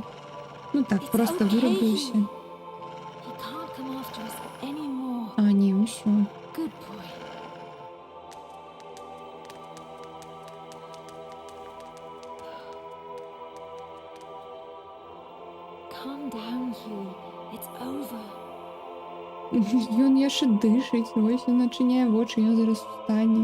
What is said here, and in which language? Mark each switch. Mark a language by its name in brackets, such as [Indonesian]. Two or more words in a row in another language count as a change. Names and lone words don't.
[Belarusian] Ну так, It's просто okay, вырубіўся. [English] Huey. He can't come after us anymore. [Belarusian] А, не, усё. [English] Good boy. Calm down, Huey. It's over. [Belarusian] Ён яшчэ дышыць, вось ён начыняе вочы, ён зараз устане.